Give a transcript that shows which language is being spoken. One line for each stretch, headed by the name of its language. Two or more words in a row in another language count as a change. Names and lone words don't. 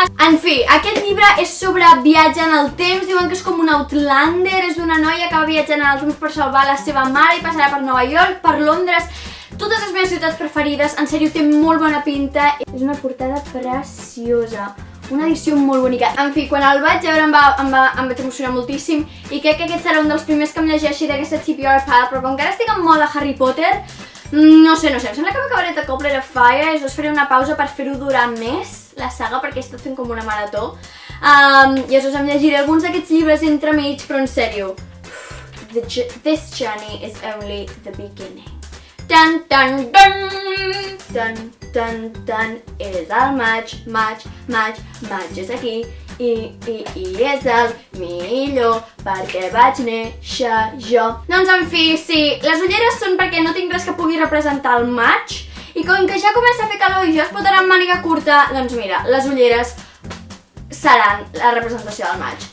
Catalan: En fi, aquest llibre és sobre viatge en el temps, diuen que és com un Outlander, és d'una noia que va viatjant en el temps per salvar la seva mare i passarà per Nova York, per Londres, totes les meves ciutats preferides, en sèrio té molt bona pinta, és una portada preciosa. Una edició molt bonica. En fi, quan el vaig veure em vaig emocionar moltíssim i crec que aquest serà un dels primers que em llegeixi d'aquesta
English: TBR pile,
Catalan: però com que ara estic en mode Harry Potter, no sé, em sembla que m'acabaré de Goblet of Fire i us faré una pausa per fer-ho durar més, la saga, perquè he estat fent com una marató. I llavors em llegiré alguns d'aquests llibres entremig, però en sèrio,
English: this journey is only the beginning. Dun, dun, dun, dun, dun, dun,
Catalan: és el maig és aquí i és el millor perquè vaig néixer jo. Doncs en fi, sí, les ulleres són perquè no tinc res que pugui representar el maig i com que ja comença a fer calor i jo es pot anar amb màniga curta, doncs mira, les ulleres seran la representació del maig.